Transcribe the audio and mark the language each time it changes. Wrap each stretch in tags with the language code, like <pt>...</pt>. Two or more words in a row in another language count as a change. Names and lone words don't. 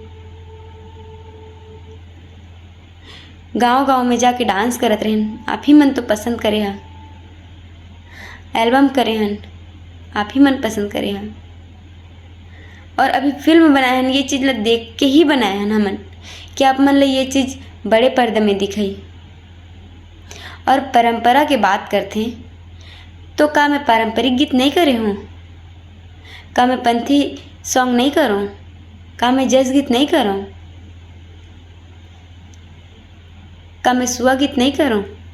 <hne>गांव-गांव में जाके डांस करत रहन, आप ही मन तो पसंद करे हा। एल्बम करे हन, आप ही मन पसंद करे हा। और अभी फिल्म बनाए हन, ये चीज़ ला देख के ही बनाए हन हमन कि आप मन ला ये चीज़ बड़े पर्दे में दिखाई। और परंपरा के बात करते तो का मैं पारंपरिक गीत नहीं करे हूँ? का मैं पंथी सॉन्ग नहीं करूँ? का मैं जैज गीत नहीं करूँ? का मैं सुआ गीत नहीं करूँ?</hne>